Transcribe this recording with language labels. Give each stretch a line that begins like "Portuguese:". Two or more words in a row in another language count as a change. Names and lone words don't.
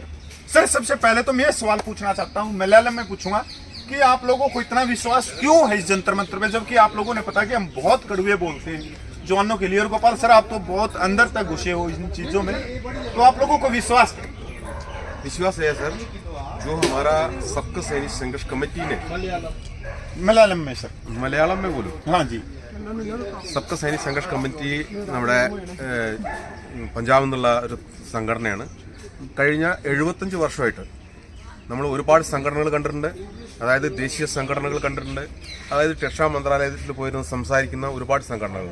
Hindi: सर सबसे पहले तो मैं ये सवाल पूछना चाहता हूँ, मलयालम में पूछूंगा कि आप लोगों को इतना विश्वास क्यों है इस जंतर मंतर में, जबकि आप लोगों ने पता कि हम बहुत कड़वे बोलते हैं जवानों के लिए। और गोपाल सर आप तो बहुत अंदर तक घुसे हो इन चीजों में, तो आप लोगों को विश्वास है सर। जो हमारा सबका सैनिक संघर्ष कमेटी ने മലയാളം में सर, മലയാളം में बोलो। हाँ जी,
Malayalam: സബ്ക സൈനിക് സംഘർഷ് കമ്മിറ്റി നമ്മുടെ പഞ്ചാബ് എന്നുള്ള ഒരു സംഘടനയാണ്. കഴിഞ്ഞ 75 വർഷമായിട്ട് നമ്മൾ ഒരുപാട് സംഘടനകൾ കണ്ടിട്ടുണ്ട്. അതായത് ദേശീയ സംഘടനകൾ കണ്ടിട്ടുണ്ട്, അതായത് രക്ഷാ മന്ത്രാലയത്തിൽ പോയിരുന്ന് സംസാരിക്കുന്ന ഒരുപാട് സംഘടനകൾ.